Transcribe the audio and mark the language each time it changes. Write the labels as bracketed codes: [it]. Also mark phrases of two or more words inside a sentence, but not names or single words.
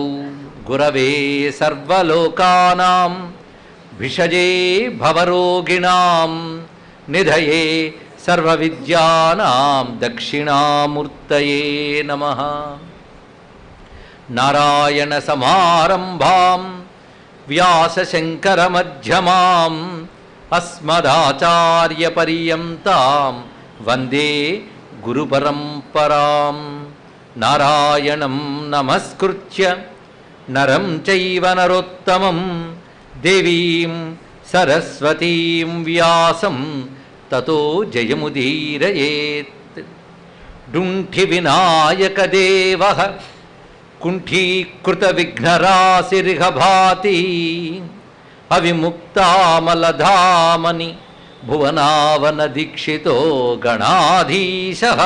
[sa] గురవే సర్వలోకానాం భిషజే భవరోగిణాం నిధయే సర్వవిద్యానాం దక్షిణామూర్తయే నమః. నారాయణ సమారంభాం వ్యాసశంకర మధ్యమాం అస్మదాచార్య పర్యంతాం వందే గురు పరంపరాం. నారాయణం నమస్కృత్య నరం చైవ నరోత్తమం దేవీం సరస్వతీం వ్యాసం తతో జయముదీరయేత్. డుంఠి వినాయక దేవః కుంఠీకృత విఘ్నరాశిరిహ భాతి అవిముక్తామలధామని భువనావన దీక్షితో గణాధీశః.